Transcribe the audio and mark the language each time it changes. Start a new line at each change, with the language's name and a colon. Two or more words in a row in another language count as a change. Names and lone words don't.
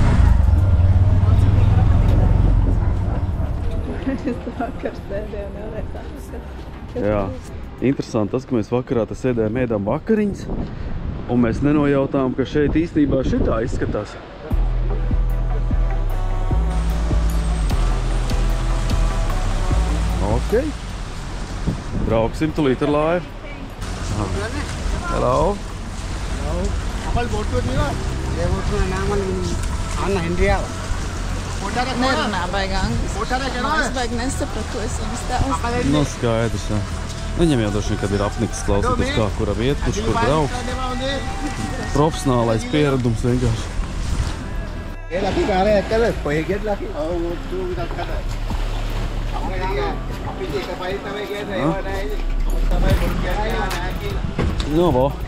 Latvian: Jā, interesanti tas, ka mēs vakarā te sēdējām ēdām vakariņas. Un mēs nenojautām, ka šeit īstenībā šitā izskatās. Ok. Brauksim tulīt ar laivu.
English: Hello. Apal boat to nila. Ye boat to naam Anna Hendriya.
Latvian: Nerunā baigi angliski. Es baigi nesapratu, es viņas tēvs. Nu, skaidrs, jā. Viņam jau droši vien, kad ir apnicis klausoties kā kura vieta, kurš kur brauks. Profesionālais pieredums vienkārši. Nu, vo.